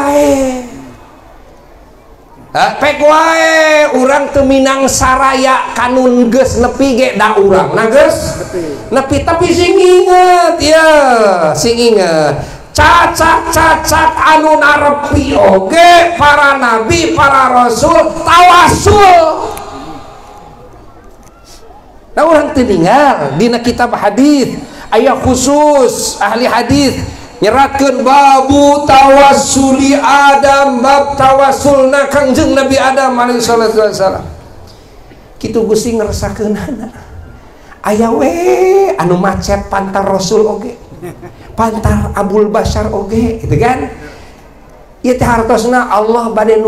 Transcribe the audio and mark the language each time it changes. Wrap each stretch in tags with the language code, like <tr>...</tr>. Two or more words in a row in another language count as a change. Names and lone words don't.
<su>wae urang teu minang saraya kanun geus nepi ge da urang nah geus nepi tapi sing inget ya sing inget cacat anu narepi oge para nabi para rasul tawasul nah urang teu ninggal dina kitab hadis aya khusus ahli hadis nyeratkeun</su> <ar>باب توسل آدم</ar> <su>bab tawassulna Kangjeng Nabi Adam</su> <ar>عليه الصلاة والسلام</ar> <su>kitu Gusti ngerasakeunana aya we anu macet pantar Rasul oge pantar Abul Bashar oge gitu kan ieu teh hartosna Allah bade</su>